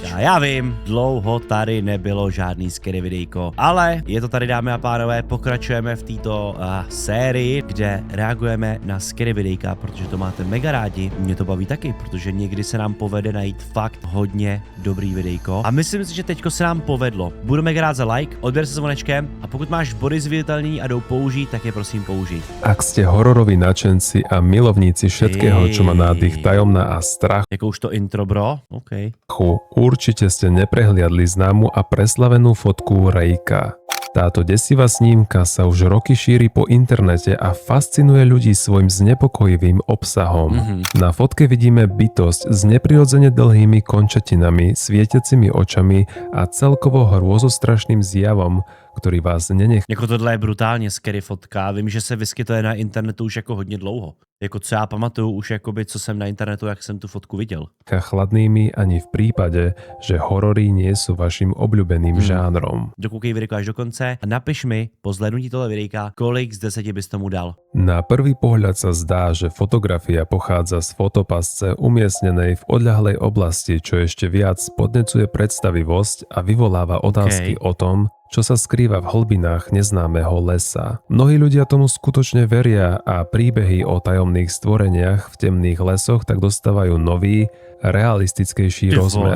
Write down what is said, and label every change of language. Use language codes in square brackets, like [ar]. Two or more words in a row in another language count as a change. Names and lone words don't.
[cs] A já vím, dlouho tady nebylo žádný scary videjko, ale je to tady, dámy a pánové, pokračujeme v této sérii, kde reagujeme na scary videjka, protože to máte mega rádi, mě to baví taky, protože někdy se nám povede najít fakt hodně dobrý videjko a myslím si, že teďko se nám povedlo. Budu mega rád za like, odběr se zvonečkem a pokud máš body zviditelný a jdou použít, tak je prosím použij. [sk] Ak ste hororoví nadšenci a milovníci všetkého, čo má nádych tajomná a strach, [cs] jako už to intro, bro? OK. [sk] určite ste neprehliadli známu a preslavenú fotku Rayka. Táto desivá snímka sa už roky šíri po internete a fascinuje ľudí svojim znepokojivým obsahom. Na fotke vidíme bytosť s neprirodzene dlhými končatinami, svietiacimi očami a celkovo hrôzostrašným zjavom, ktorý vás nenechá. [cs] Jako tohle je brutálně scary fotka, vím, že se vyskytuje na internetu už jako hodně dlouho. Jako co já pamatuju už jakoby, co jsem na internetu, jak jsem tu fotku viděl. [sk] Chladnými ani v prípade, že horory nie sú vašim obľúbeným žánrom. [cs] Dokoukej videjko až do konce a napiš mi po zhlédnutí tohle videjka, kolik z 10 bys tomu dal. [sk] Na prvý pohľad sa zdá, že fotografia pochádza z fotopasce umiestnenej v odľahlej oblasti, čo ešte viac podnecuje predstavivosť a vyvoláva otázky o tom, čo sa skrýva v hlbinách neznámeho lesa. Mnohí ľudia tomu skutočne veria a príbehy o tajomných stvoreniach v temných lesoch tak dostávajú nový, realistickejší rozmer.